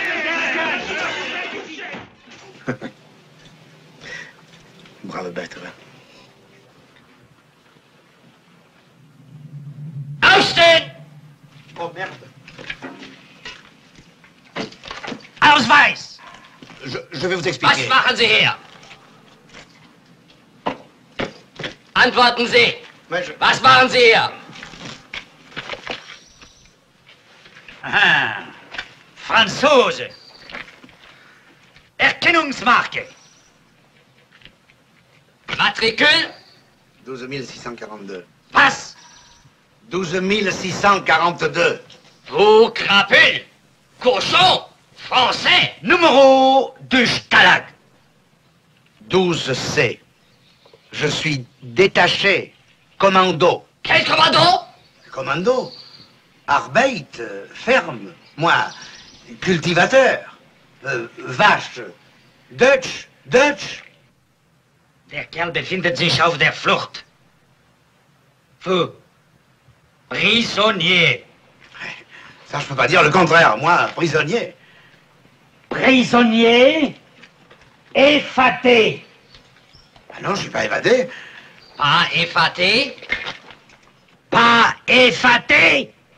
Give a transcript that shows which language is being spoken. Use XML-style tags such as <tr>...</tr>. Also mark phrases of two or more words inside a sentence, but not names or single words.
<fr>Bravo, bête, va.</fr> <de>Austin!</de> <fr>Oh, merde.</fr> <de>Ausweis!</de> <fr>Je vais vous expliquer.</fr> <de>Was machen Sie hier? Antworten Sie! Was machen Sie hier? Ah, Franzose! Erkennungsmarke.</de> <fr>Matricule. 12 642. Passe. 12 642. Vous crapule. Cochon. Français. Numéro du Stalag. 12C. Je suis détaché. Commando. Quel commando? Commando. Arbeit, ferme. Moi, cultivateur. Vache.</fr> <de>Dutch. Der Kerl befindet sich auf der Flucht.</de> <fr>Vous. Prisonnier. Ça, je peux pas dire le contraire. Moi, prisonnier. Prisonnier. Effaté. Ah non, je suis pas évadé. Pas effaté. Pas effaté.</fr>